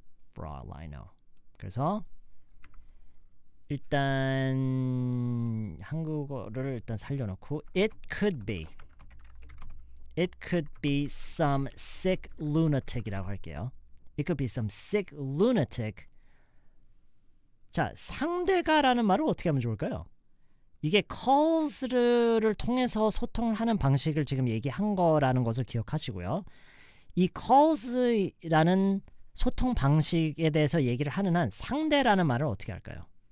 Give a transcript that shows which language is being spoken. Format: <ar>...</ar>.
<en>For all I know.</en> <ko>그래서 일단 한국어를 일단 살려놓고</ko> <en>It could be some sick lunatic</en> <ko>이라고 할게요.</ko> <en>It could be some sick lunatic.</en> <ko>자, 상대가라는 말을 어떻게 하면 좋을까요? 이게 calls를 통해서 소통을 하는 방식을 지금 얘기한 거라는 것을 기억하시고요. 이 calls라는 소통 방식에 대해서 얘기를 하는 한 상대라는 말을 어떻게 할까요?</ko>